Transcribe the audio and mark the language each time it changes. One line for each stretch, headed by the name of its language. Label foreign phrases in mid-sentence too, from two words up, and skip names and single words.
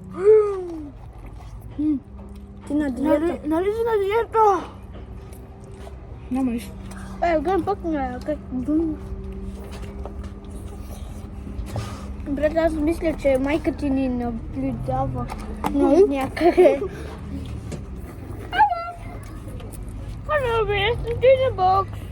Bulgarian: Ти на диета. Нали си на диета? Няма нищо. Гледам пък не е, окей. Брат, аз мисля, че майка ти ни наблюдава. Някъде.
English: Hello, we're in the box.